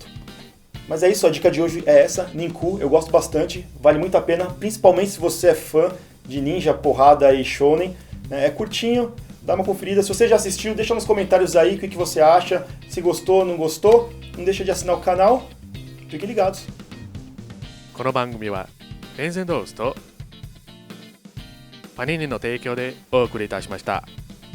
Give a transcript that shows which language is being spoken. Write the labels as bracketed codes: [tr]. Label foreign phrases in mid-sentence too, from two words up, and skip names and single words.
[pt] Mas é isso, a dica de hoje é essa, Ninku, eu gosto bastante, vale muito a pena, principalmente se você é fã de ninja, porrada e shonen. É curtinho, dá uma conferida. Se você já assistiu, deixa nos comentários aí o que você acha, se gostou, não gostou. Não deixa de assinar o canal. Fiquem ligados. [ja] この番組はテンセントースとパニーニの提供でお送りいたしました。